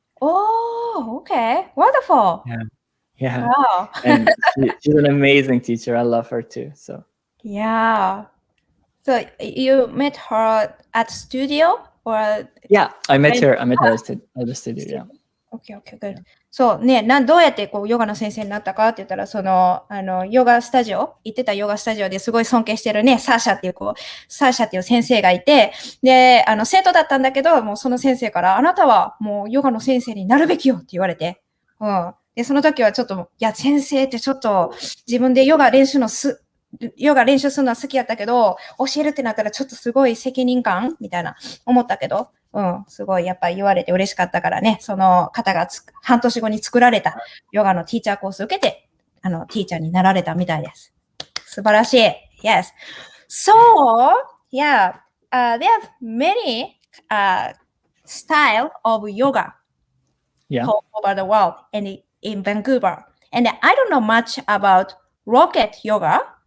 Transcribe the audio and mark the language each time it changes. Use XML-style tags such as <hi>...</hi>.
<en>Oh, okay. Wonderful. Yeah. Wow. And she's an amazing teacher. I love her too. So. Yeah. So you met her at studio or? Yeah, I met her at the studio. Yeah. Okay, good.</en> <ja>そうね、どうやってヨガの先生になったかって言ったら、ヨガスタジオ、行ってたヨガスタジオですごい尊敬してるね、サーシャっていう先生がいて、で、生徒だったんだけど、もうその先生から、あなたはもうヨガの先生になるべきよって言われて、で、その時はちょっと、いや、先生ってちょっと、自分でヨガ練習するのは好きやったけど、教えるってなったらちょっとすごい責任感みたいな思ったけど、すごいやっぱり言われて嬉しかったからね、その方が半年後に作られたヨガのティーチャーコースを受けて、ティーチャーになられたみたいです。素晴らしい。Yes.</ja> <en>So, yeah, there's many style of yoga all over the world and in Vancouver. And I don't know much about rocket yoga.</en>